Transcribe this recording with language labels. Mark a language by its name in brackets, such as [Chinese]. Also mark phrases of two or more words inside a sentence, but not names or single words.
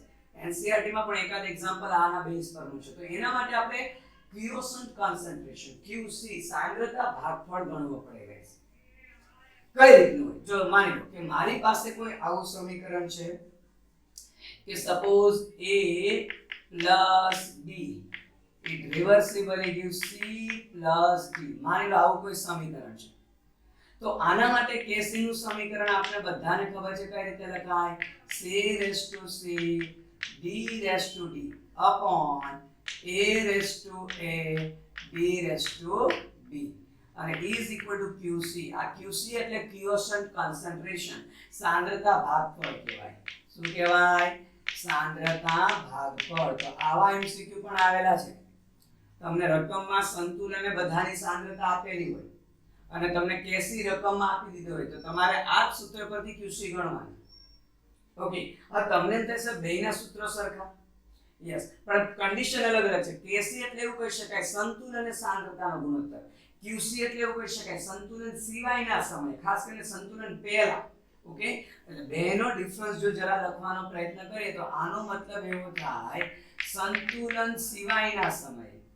[Gujarati] NCERT માં પણ એકાદ એક્ઝામ્પલ આના બેઝ પરનું છે. તો એના માટે આપણે [English] quotient concentration [Gujarati] QC સાંદ્રતા ભાગફળ ગણવો પડે ગાઈસ. કઈ રીતનું હોય? જો માની લો કે મારી પાસે કોઈ આવું સમીકરણ છે કે સપોઝ [English] A plus B it reversibly gives C plus D. [Gujarati] માની લો આવું કોઈ સમીકરણ છે. તો આના માટે કેસી નું સમીકરણ આપણે બધાને ખબર છે કઈ રીતે લખાય? [English] C raised to C d raised to d upon a raised to a b raised to b અને is equal to qc [Gujarati] આ qc એટલે [English] quotient concentration સાંદ્રતા [Gujarati] ભાગફળ કહેવાય શું કહેવાય સાંદ્રતા ભાગફળ તો આવા એમસીક્યુ પણ આવેલા છે તમને રકમમાં સંતુલન અને બધાની સાંદ્રતા આપેલી હોય અને તમને કેસી રકમમાં આપી દીધો હોય તો તમારે આ સૂત્ર પરથી ક્યુસી ગણવાનું ઓકે આ તમને થશે બેયના સૂત્રો સરખા યસ પણ કન્ડિશન અલગ અલગ છે કેસી એટલે એવું કહી શકાય સંતુલન અને સાંદ્રતાનો ગુણોત્તર ક્યુસી એટલે એવું કહી શકાય સંતુલન સિવાયના સમય ખાસ કરીને સંતુલન પહેલા ઓકે એટલે બેનો ડિફરન્સ જો જરા લખવાનો પ્રયત્ન કરીએ તો આનો મતલબ એવો થાય સંતુલન સિવાયના સમયે